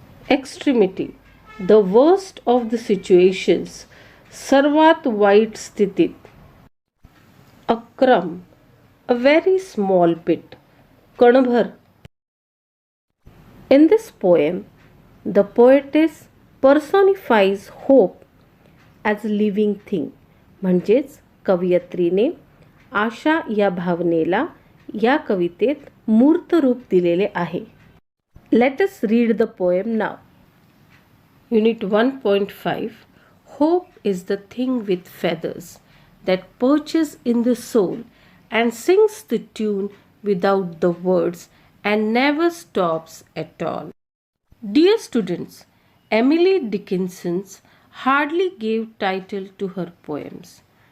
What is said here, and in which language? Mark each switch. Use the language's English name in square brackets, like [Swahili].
[English] Extremity, the worst of the situations, [Marathi] सर्वात वाईट स्थितीत. [English] A crumb, a very small bit, कणभर. In this poem, the poetess personifies hope as a living thing. [Marathi] म्हणजेच कवयित्रीने आशा या भावनेला या कवितेत मूर्त रूप दिलेले आहे. [English] Let us read the poem now. Unit 1.5 Hope is the thing with feathers that perches in the soul and sings the tune without the words and never stops at all. Dear students, Emily Dickinson hardly gave title to her poems.